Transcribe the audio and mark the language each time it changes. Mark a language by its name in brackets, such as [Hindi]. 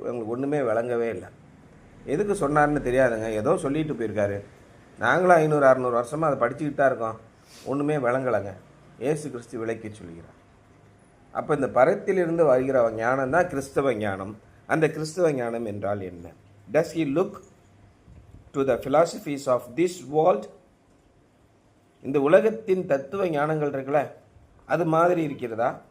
[Tamil] உங்களுக்கு ஒன்றுமே விளங்கவே இல்லை. எதுக்கு சொன்னார்னு தெரியாதுங்க, ஏதோ சொல்லிட்டு போயிருக்காரு. நாங்களும் 500-600 வருஷமாக அதை படிச்சுக்கிட்டு தான் இருக்கோம், ஒன்றுமே விளங்கலைங்க. இயேசு கிறிஸ்து விளக்கி சொல்கிறார். அப்போ இந்த பரத்திலிருந்து வருகிற ஞானம் தான் கிறிஸ்தவ ஞானம். அந்த கிறிஸ்தவ ஞானம் என்றால் என்ன? [English] Does he look to the philosophies of this world? [Tamil] இந்த உலகத்தின் தத்துவ ஞானங்கள் இருக்குல்ல, அது மாதிரி இருக்கிறதா?